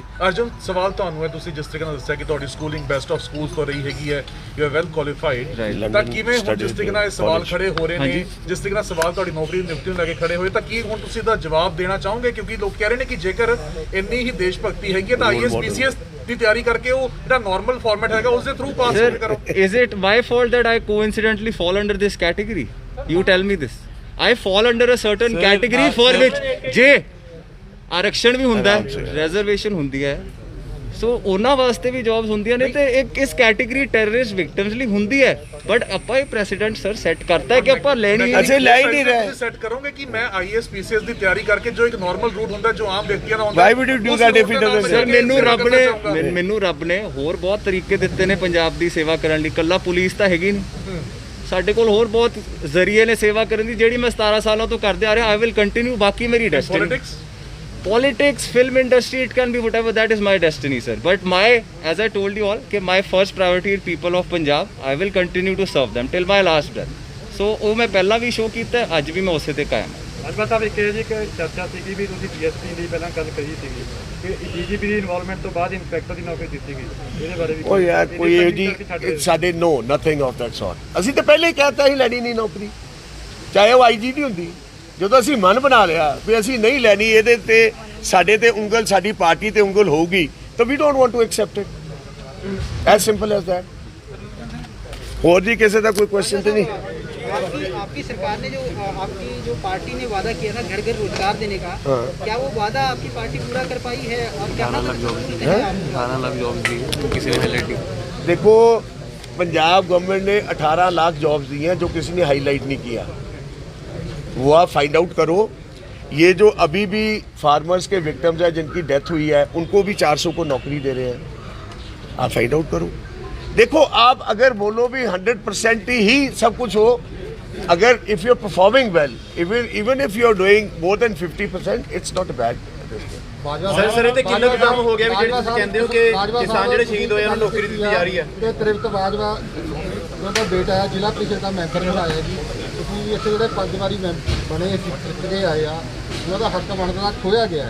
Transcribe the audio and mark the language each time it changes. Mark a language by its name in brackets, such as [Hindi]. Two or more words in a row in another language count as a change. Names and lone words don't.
[Punjabi] ਅਰਜੁਨ, ਸਵਾਲ ਤੁਹਾਨੂੰ ਹੈ, ਤੁਸੀਂ ਜਿਸ ਤਰੀਕੇ ਨਾਲ ਦੱਸਿਆ ਕਿ ਤੁਹਾਡੀ ਸਕੂਲਿੰਗ [English] best of schools [Punjabi] ਤੋਂ ਰਹੀ ਹੈਗੀ ਹੈ, [English] you are well qualified, [Punjabi] ਤਾਂ ਕਿਵੇਂ ਹੁਣ ਜਿਸ ਤਰੀਕੇ ਨਾਲ ਇਹ ਸਵਾਲ ਖੜੇ ਹੋ ਰਹੇ ਨੇ, ਜਿਸ ਤਰੀਕੇ ਨਾਲ ਸਵਾਲ ਤੁਹਾਡੀ ਨੌਕਰੀ ਨਿਯੁਕਤੀ ਨੂੰ ਲੈ ਕੇ ਖੜੇ ਹੋਏ, ਤਾਂ ਕੀ ਹੁਣ ਤੁਸੀਂ ਇਹਦਾ ਜਵਾਬ ਦੇਣਾ ਚਾਹੋਗੇ? ਕਿਉਂਕਿ ਲੋਕ ਕਹਿ ਰਹੇ ਨੇ ਕਿ ਜੇਕਰ ਇੰਨੀ ਹੀ ਦੇਸ਼ ਭਗਤੀ ਹੈਗੀ ਤਾਂ IAS PCS ਦੀ ਤਿਆਰੀ ਕਰਕੇ ਉਹ ਜਿਹੜਾ [English] normal format [Punjabi] ਹੈਗਾ ਉਸ ਦੇ ਥਰੂ ਪਾਸ ਕਰੋ। [English] Is it my fault that I coincidentally fall under this category? You tell me this. I fall under a certain category for which [Punjabi] ਜੇ ਆਰਕਸ਼ਣ ਵੀ ਹੁੰਦਾ ਹੈ, ਰਿਜ਼ਰਵੇਸ਼ਨ ਹੁੰਦੀ ਹੈ, ਸੋ ਉਹਨਾਂ ਵਾਸਤੇ ਵੀ ਜੌਬਸ ਹੁੰਦੀਆਂ ਨੇ ਤੇ ਇੱਕ ਇਸ ਕੈਟੇਗਰੀ [English] terrorist victims [Punjabi] ਲਈ ਹੁੰਦੀ ਹੈ, ਬਟ ਆਪਾਂ ਇਹ ਪ੍ਰੈਸੀਡੈਂਟ ਸਰ ਸੈੱਟ ਕਰਤਾ ਹੈ ਕਿ ਆਪਾਂ ਲੈਣੀ ਅਸੀਂ ਲੈ ਹੀ ਨਹੀਂ ਰਹੇ। ਸੈੱਟ ਕਰੋਗੇ ਕਿ ਮੈਂ ਆਈਐਸ ਪੀਸੀਐਸ ਦੀ ਤਿਆਰੀ ਕਰਕੇ ਜੋ ਇੱਕ [English] normal route [Punjabi] ਹੁੰਦਾ ਜੋ ਆਮ ਵਿਅਕਤੀਆਂ ਦਾ ਹੁੰਦਾ, [English] Why would you do that if he doesn't? [Punjabi] ਸਰ ਮੈਨੂੰ ਰੱਬ ਨੇ ਹੋਰ ਬਹੁਤ ਤਰੀਕੇ ਦਿੱਤੇ ਨੇ ਪੰਜਾਬ ਦੀ ਸੇਵਾ ਕਰਨ ਲਈ, ਕੱਲਾ ਪੁਲਿਸ ਤਾਂ ਹੈਗੀ ਨਹੀਂ, ਸਾਡੇ ਕੋਲ ਹੋਰ ਬਹੁਤ ਜ਼ਰੀਏ ਨੇ ਸੇਵਾ ਕਰਨ ਦੀ, ਜਿਹੜੀ ਮੈਂ 17 ਸਾਲਾਂ ਤੋਂ ਕਰਦੇ ਆ ਰਿਹਾ। [English] I will continue. [Punjabi] ਬਾਕੀ ਮੇਰੀ [English] ਡੈਸਟੀਨੀ politics, film industry, it can be whatever, that is my destiny, sir. But as I told you all, my first priority is people of Punjab. I will continue to serve them till my last breath. [Punjabi] So ਉਹ ਮੈਂ ਪਹਿਲਾਂ ਵੀ ਸ਼ੋਅ ਕੀਤਾ, ਅੱਜ ਵੀ ਮੈਂ ਉਸੇ ਤੇ ਕਾਇਮ ਹਾਂ। ਅਜਮਾ ਸਾਹਿਬ ਇੱਕ ਜੀ ਚਰਚਾ ਸੀਗੀ ਵੀ ਤੁਸੀਂ ਡੀਐਸਪੀ ਦੀ ਪਹਿਲਾਂ ਗੱਲ ਕਹੀ ਸੀਗੀ ਕਿ ਡੀਜੀਪੀ ਦੀ ਇਨਵੋਲਵਮੈਂਟ ਤੋਂ ਬਾਅਦ ਇੰਸਪੈਕਟਰ ਦੀ ਨੌਕਰੀ ਦਿੱਤੀ ਗਈ, ਇਹਦੇ ਬਾਰੇ ਵੀ ਉਹ ਯਾਰ ਕੋਈ ਇਹ ਜੀ ਸਾਡੇ [English] no nothing of that sort. [Punjabi] ਅਸੀਂ ਤਾਂ ਪਹਿਲੇ ਹੀ ਕਹਿਤਾ ਸੀ ਲੈਣੀ ਨਹੀਂ ਨੌਕਰੀ, ਚਾਹੇ ਉਹ ਆਈਜੀ ਦੀ ਹੁੰਦੀ। ਜਦੋਂ ਅਸੀਂ ਮਨ ਬਣਾ ਲਿਆ ਵੀ ਅਸੀਂ ਨਹੀਂ ਲੈਣੀ, ਇਹਦੇ ਤੇ ਸਾਡੇ ਤੇ ਉਂਗਲ, ਸਾਡੀ ਪਾਰਟੀ ਤੇ ਉਂਗਲ ਹੋਊਗੀ, ਤਾਂ ਵੀ [English] don't want to accept it, as simple as that. [Punjabi] ਹੋਰ ਜੀ ਕਿਸੇ ਦਾ ਕੋਈ ਕੁਐਸਚਨ ਤੇ ਨਹੀਂ? [Hindi] आपकी सरकार ने आपकी जो पार्टी ने वादा किया था घर घर रोजगार देने का, क्या वो वादा आपकी पार्टी पूरा कर पाई है? और 18 लाख जॉब दी किसी ने हाईलाइट नहीं। देखो, पंजाब गवर्नमेंट ने 18 लाख जॉब्स दी हैं जो किसी ने हाईलाइट नहीं किया, वो आप [English] find out [Hindi] करो। ये जो अभी भी फार्मर्स के विक्टिम्स हैं जिनकी डेथ हुई है, उनको भी 400 को नौकरी दे रहे हैं, आप [English] find out [Hindi] करो। देखो, आप अगर बोलो भी 100% ही सब कुछ हो, अगर [English] if you are performing well, even if you are doing more than 50%, it's not bad. [Punjabi] ਸਰ ਇਹ ਤੇ ਕਿੰਨਾ ਕੰਮ ਹੋ ਗਿਆ ਵੀ ਜਿਹੜੇ ਤੁਸੀਂ ਕਹਿੰਦੇ ਹੋ ਕਿ ਕਿਸਾਨ ਜਿਹੜੇ ਸ਼ਹੀਦ ਹੋਏ ਉਹਨਾਂ ਨੂੰ ਨੌਕਰੀ ਦਿੱਤੀ ਜਾ ਰਹੀ ਹੈ? ਤੇ ਤ੍ਰਿਪਤ ਬਾਜਵਾ ਉਹਦਾ ਬੇਟਾ ਹੈ, ਜ਼ਿਲ੍ਹਾ ਪ੍ਰੀਸ਼ਦ ਦਾ ਮੈਂਬਰ ਬਣਾਇਆ ਜੀ। ਤੁਸੀਂ ਇੱਥੇ ਜਿਹੜੇ 5 ਵਾਰੀ ਬਣੇ ਜਿੱਤੇ ਆਏ ਆ, ਉਹਨਾਂ ਦਾ ਹੱਕ ਬਣਦਾ ਖੋਇਆ ਗਿਆ।